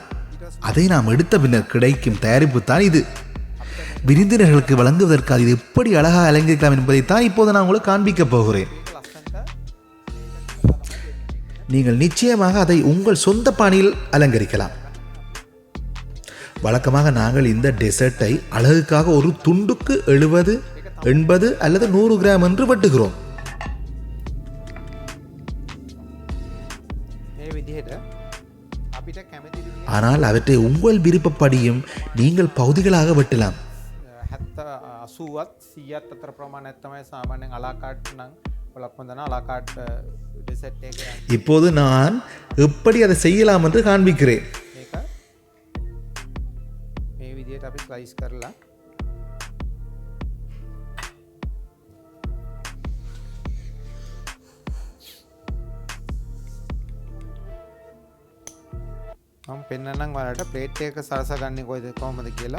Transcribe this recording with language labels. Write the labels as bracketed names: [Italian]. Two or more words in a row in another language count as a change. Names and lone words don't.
[Tamil] அதை நாம் எடுத்த பின்னர் கிடைக்கும் தயாரிப்பு தான் இது. விருந்தினர்களுக்கு வழங்குவதற்கு அது எப்படி அழகாக அலங்கரிக்கலாம் என்பதை தான் இப்போது நான் உங்களுக்கு காண்பிக்கப் போகிறேன். [Sinhala] ලස්සනට [Tamil] நீங்கள் நிச்சயமாக அதை உங்கள் சொந்த பாணியில் அலங்கரிக்கலாம். வழக்கமாக நாங்கள் இந்த டெசர்ட்டை அழகுக்காக ஒரு துண்டுக்கு 70, 80 அல்லது 100 கிராம் என்று வெட்டுகிறோம். [Sinhala] මේ විදිහට අපිට කැමති විදිහට [Tamil] ஆனால் அவற்றை உங்கள் விருப்பப்படியும் நீங்கள் பகுதிகளாக வெட்டலாம். [Sinhala] 70 80ත් 100ත් අතර ප්‍රමාණයක් තමයි සාමාන්‍යයෙන් අලාකාට් නම් ඔයාලා හොඳන [English] à la carte dessert [Sinhala] එක [Tamil] இப்போது நான் எப்படி அதை செய்யலாம் என்று காண்பிக்கிறேன். [Sinhala] මේක මේ විදිහට අපි ස්ලයිස් කරලා මම පෙන්නන්නම් ඔයාලට ප්ලේට් එක සරසගන්නේ කොහොමද කියලා.